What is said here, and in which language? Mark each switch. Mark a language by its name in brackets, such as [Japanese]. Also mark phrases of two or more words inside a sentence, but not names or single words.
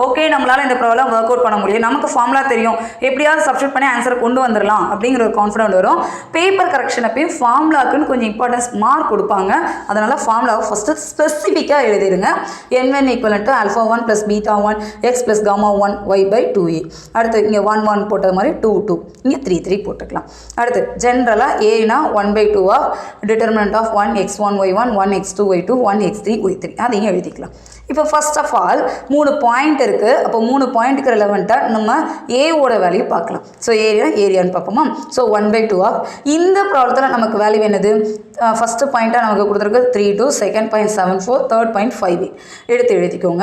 [Tamil] ஓகே, நம்மளால் இந்த ப்ராப்ளம் [English] work out [Tamil] பண்ண முடியும், நமக்கு ஃபார்முலா தெரியும், எப்படியாவது சப்ஸ்டியூட் பண்ணி ஆன்சரை கொண்டு வந்துடலாம் அப்படிங்கிற ஒரு கான்ஃபிடென்ட் வரும். [English] paper correction [Tamil] அப்பயும் ஃபார்முலாக்குன்னு கொஞ்சம் [English] importance mark [Tamil] கொடுப்பாங்க. அதனால் ஃபார்முலாவை [English] first specifically [Tamil] எழுதிடுங்க. [English] n1 equivalent alpha 1 plus beta 1 x plus gamma 1 y/2a. [Tamil] அடுத்து இங்கே 1 1 போட்டது மாதிரி 2 2, இங்கே 3 3 போட்டுக்கலாம். அடுத்து ஜென்ரலாக ஏனா [English] 1/2 of determinant of [Tamil] 1 x1 y1 1 x2 y2 1 x3 y3 அதையும் எழுதிக்கலாம். இப்போ [English] first of all 3 point [Tamil] இருக்குது. அப்போ 3 பாயிண்ட்டுக்கு ரெலவெண்ட்டாக நம்ம ஏவோட வேல்யூ பார்க்கலாம். ஸோ ஏரியான்னு பார்ப்போமா. ஸோ 1/2 ஆஃப் இந்த ப்ராப்ளத்தில் நமக்கு வேல்யூ என்னது, ஃபஸ்ட்டு பாயிண்ட்டாக நமக்கு கொடுத்துருக்கு 3 2, [English] second point [Tamil] 7 4, [English] third point [Tamil] 5 8 எடுத்து எழுதிக்கோங்க.